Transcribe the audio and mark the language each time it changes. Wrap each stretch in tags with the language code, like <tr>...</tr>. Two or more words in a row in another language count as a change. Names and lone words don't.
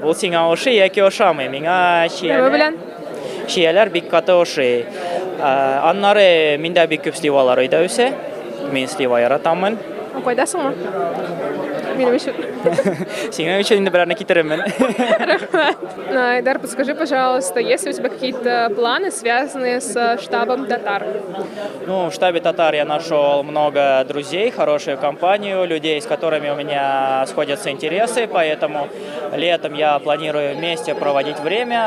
<tt>Бу сиңа ошый яки ошамый? Миңа Нәме белән? чияләр бик каты ошый. Аннары миндә бик күп сливалар өйдә үсә. Мин слива яратамын. Кайдасыңмы? Минем өчен. Сиңа өчен инде берәрне китерермен. Айдар,</tt> <ru>подскажи, пожалуйста, есть ли у тебя какие-то планы, связанные с штабом татар? Ну, в штабе татар я нашел много друзей, хорошую компанию, людей, с которыми у меня сходятся интересы, поэтому летом я планирую вместе проводить время.</ru>